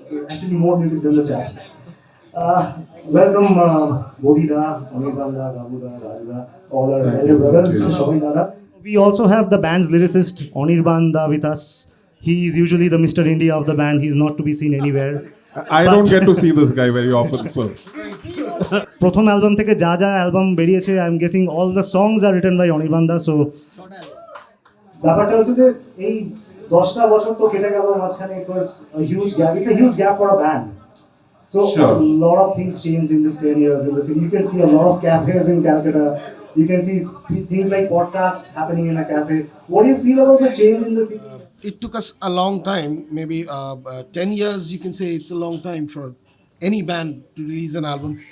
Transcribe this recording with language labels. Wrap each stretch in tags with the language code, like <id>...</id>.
<en>Actually more music than the chat. Welcome Bodhida, Anirbanda, Gabuda, Rajda, all our elder brothers, Shobi Dada. We also have the band's lyricist Anirbanda with us. He is usually the Mr. India of the band. He's not to be seen anywhere. I don't get to see this guy very often, so.</en> <bn>প্রথম album থেকে যা যা album বেরিয়েছে,</bn> <en>I am guessing all the songs are written by অনির্বাণদা।</en> <bn>So ব্যাপারটা হচ্ছে যে এই 10টা বছর তো কেটে গেল মাঝখানে।</bn> <en>It was a huge gap. It's a huge gap for a band. So sure. A lot of things changed in this 10 years in the city. You can see a lot of cafes in Calcutta. You can see things like podcast happening in a cafe. What do you feel about the change in the city? It took us a long time, maybe 10 years, you can say it's a long time for any band to release an album.</en>